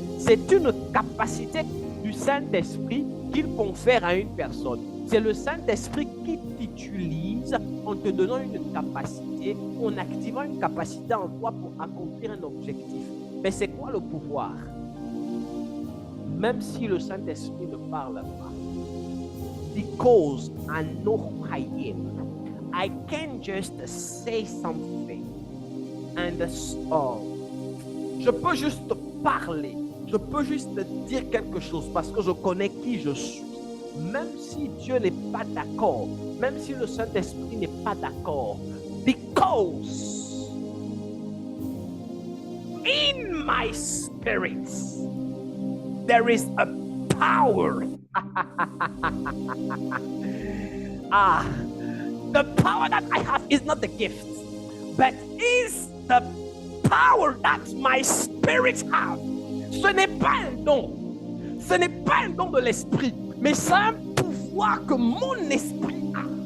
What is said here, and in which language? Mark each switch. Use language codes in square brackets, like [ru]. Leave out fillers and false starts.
[fr] C'est une capacité du Saint-Esprit qu'il confère à une personne. C'est le Saint-Esprit qui t'utilise en te donnant une capacité, en activant une capacité en toi pour accomplir un objectif. Mais c'est quoi le pouvoir? Même si le Saint-Esprit ne parle pas. [en] Because I know who I am, I can just say something. [fr] And je peux juste parler, je peux juste dire quelque chose parce que je connais qui je suis. Même si Dieu n'est pas d'accord, même si le Saint-Esprit n'est pas d'accord, [en] because in my spirit there is a power. The power that I have is not the gift, but is the power that my spirit has. [fr] Ce n'est pas un don. Ce n'est pas un don de l'esprit, mais c'est un pouvoir que mon esprit a.